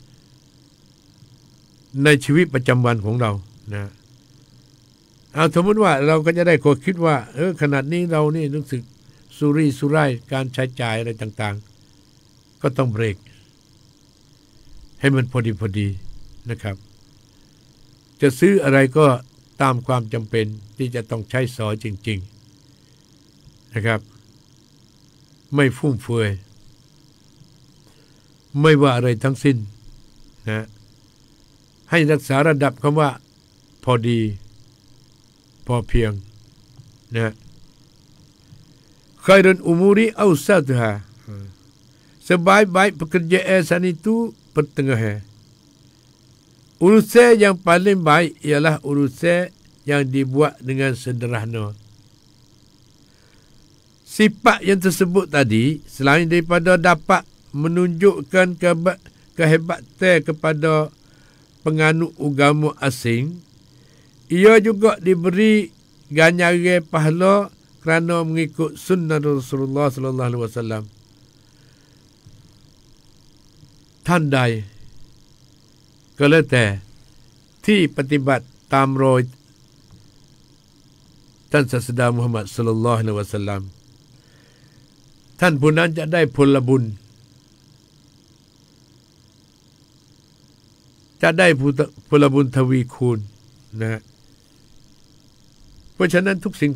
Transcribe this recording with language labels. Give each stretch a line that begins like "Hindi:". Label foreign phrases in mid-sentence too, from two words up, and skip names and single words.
Thai: ในชีวิตประจำวันของเรานะเอาสมมติว่าเราก็จะได้คิดว่าขนาดนี้เรานี่รู้สึกสุร่ายการใช้จ่ายอะไรต่างๆก็ต้องเบรกให้มันพอดีนะครับจะซื้ออะไรก็ตามความจำเป็นที่จะต้องใช้สอยจริงๆนะครับไม่ฟุ่มเฟือย ไม่ว่าอะไรทั้งสิ้นนะให้รักษาระดับคำว่าพอดีพอเพียงนะ
Arabic: خير الأمور أوسطها
Malay: sebaik-baik pekerjaan itu pertengahan urusan yang paling baik ialah urusan yang dibuat dengan sederhana sifat yang tersebut tadi selain daripada dapat menunjukkan kehebatan kepada penganut agama asing ia juga diberi ganjaran pahala kerana mengikut sunnah Rasulullah
Arabic: صلى الله عليه وسلم
Thai: ท่านใดก็แล้วแต่ที่ปฏิบัติตามรอยท่านศาสดามุฮัมมัด
Arabic: صلى الله عليه وسلم
Thai: ท่านผู้นั้นจะได้ผลบุญจะได้ผลบุญทวีคูณนะเพราะฉะนั้นทุกสิ่ง